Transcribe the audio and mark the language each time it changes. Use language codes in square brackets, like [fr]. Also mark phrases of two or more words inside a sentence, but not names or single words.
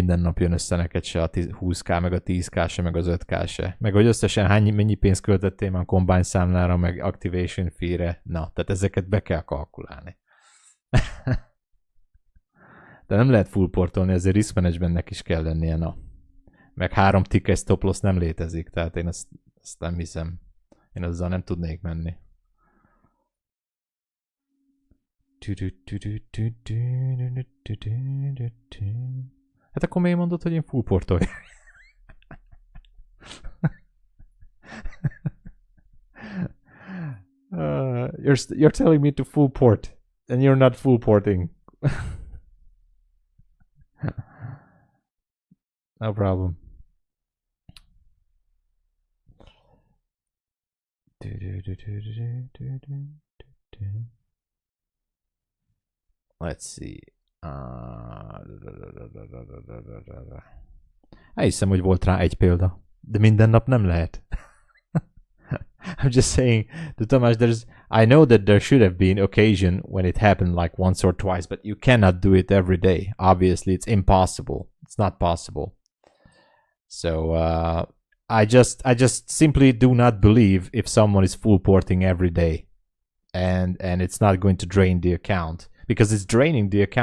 [hu] minden nap jön össze neked se a 20k, meg a 10k se, meg az 5k se. Meg hogy összesen mennyi pénzt költöttél már a Combine számlára, meg [en] Activation fee- [hu] re. Na, tehát ezeket be kell kalkulálni. De nem lehet full portolni, ezért [en] risk managementnek [hu] is kell lennie, na. Meg 3 [en] ticket stop loss [hu] nem létezik, tehát én ezt nem hiszem. Én azzal nem tudnék menni. Hát akkor miért mondod, hogy én full portolj? [en] You're telling me to full port, and you're not full porting. No problem. Let's see. [hu] Elhiszem, hogy volt rá egy példa, de minden nap nem lehet. [en] I'm just saying to Tamás, I know that there should have been occasion when it happened like once or twice, but you cannot do it every day. Obviously, it's impossible. It's not possible. So I just simply do not believe if someone is full porting every day, and it's not going to drain the account, because it's draining the account.